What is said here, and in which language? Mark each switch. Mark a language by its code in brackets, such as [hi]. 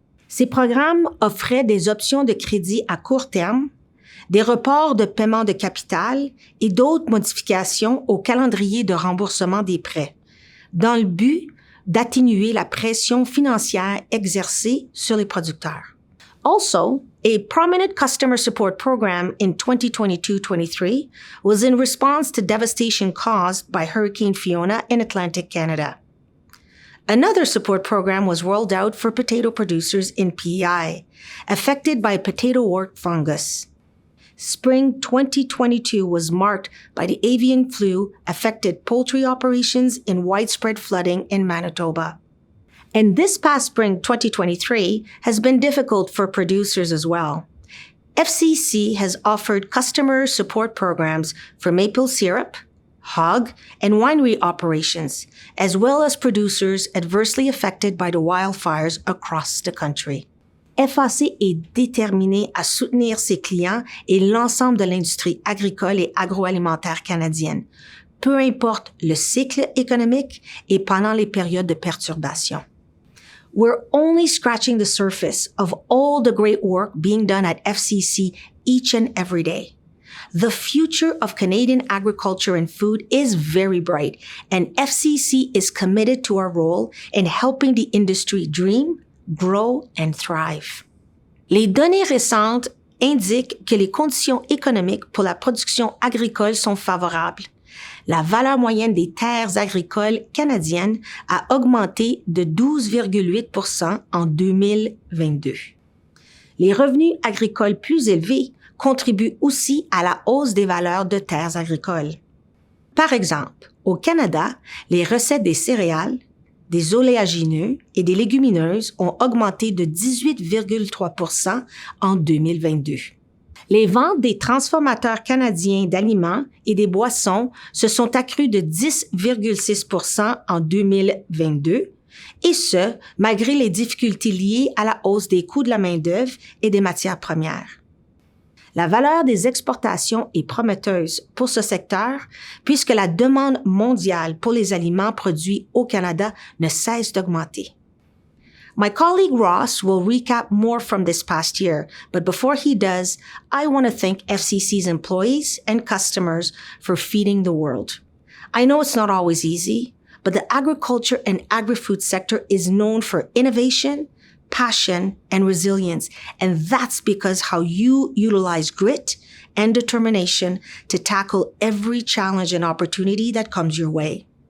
[fr] Ces programmes offraient des options de crédit à court terme, des reports de paiement de capital et d'autres modifications au calendrier de remboursement des prêts, dans le but d'atténuer la pression financière exercée sur les producteurs. [en] Also, a prominent customer support program in 2022-23 was in response to devastation caused by Hurricane Fiona in Atlantic Canada. Another support program was rolled out for potato producers in PEI, affected by potato wart fungus. Spring 2022 was marked by the avian flu affected poultry operations and widespread flooding in Manitoba. And this past spring 2023 has been difficult for producers as well. FCC has offered customer support programs for maple syrup, hog, and winery operations, as well as producers adversely affected by the wildfires across the country. [fr] FAC est déterminé à soutenir ses clients et l'ensemble de l'industrie agricole et agroalimentaire canadienne, peu importe le cycle économique et pendant les périodes de perturbation. [en] We're only scratching the surface of all the great work being done at FCC each and every day. The future of Canadian agriculture and food is very bright, and FCC is committed to our role in helping the industry dream, grow and thrive. [fr] Les données récentes indiquent que les conditions économiques pour la production agricole sont favorables. La valeur moyenne des terres agricoles canadiennes a augmenté de 12,8% en 2022. Les revenus agricoles plus élevés contribuent aussi à la hausse des valeurs de terres agricoles. Par exemple, au Canada, les recettes des céréales, des oléagineux et des légumineuses ont augmenté de 18,3% en 2022. Les ventes des transformateurs canadiens d'aliments et des boissons se sont accrues de 10,6% en 2022, et ce, malgré les difficultés liées à la hausse des coûts de la main-d'œuvre et des matières premières. La valeur des exportations est prometteuse pour ce secteur puisque la demande mondiale pour les aliments produits au Canada ne cesse d'augmenter. [en] My colleague Ross will recap more from this past year, but before he does, I want to thank FCC's employees and customers for feeding the world. I know it's not always easy, but the agriculture and agri-food sector is known for innovation, passion, and resilience, and that's because how you utilize grit and determination to tackle every challenge and opportunity that comes your way.